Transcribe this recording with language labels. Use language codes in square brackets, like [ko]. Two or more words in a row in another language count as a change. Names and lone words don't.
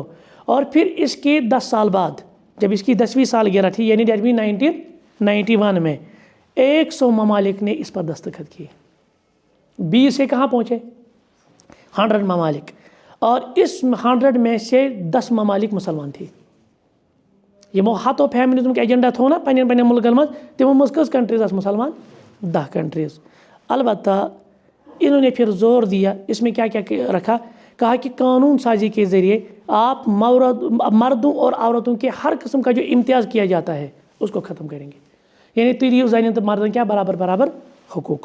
[ur] اور پھر اس کے 10 سال بعد جب اس کی 10ویں سالگرہ تھی، یعنی 1991 میں 100 ممالک نے اس پر دستخط کیے۔ 20 سے کہاں پہنچے؟ 100 ممالک، اور اس 100 میں سے 10 ممالک مسلمان تھے۔ [ks] یمو ہاتھو فیمنزم کا ایجنڈا تھو نا پنن پنن ملکن مز، تمو مز کس کنٹریز آس مسلمان؟ 10 کنٹریز۔ [ur] البتہ انہوں نے پھر زور دیا، اس میں کیا کیا رکھا، کہا کہ قانون سازی کے ذریعے آپ مردوں اور عورتوں کے ہر قسم کا جو امتیاز کیا جاتا ہے اس کو ختم کریں گے، یعنی [ks] تیریو زنین تو مردن کیا برابر برابر حقوق۔